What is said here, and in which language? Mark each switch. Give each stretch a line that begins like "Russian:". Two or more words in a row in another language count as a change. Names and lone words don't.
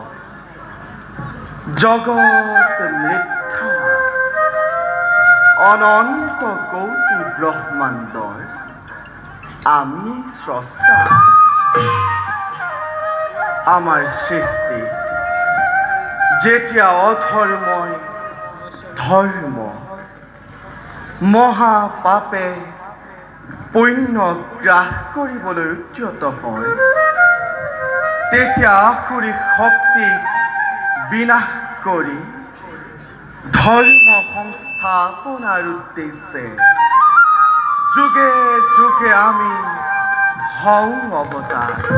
Assamese: জগত মিথ্যা অনন্ত কোটি ব্ৰহ্মাণ্ডৰ আমি স্ৰষ্টা আমাৰ সৃষ্টি যেতিয়া অধৰ্মই ধৰ্ম মহাপাপে পুণ্য গ্ৰাস কৰিবলৈ উদ্যত হয় তেতিয়া আসুৰিক শক্তিক বিনাশ কৰি ধৰ্ম সংস্থাপনাৰ উদ্দেশ্যে যুগে যুগে আমি হওঁ অৱতাৰ।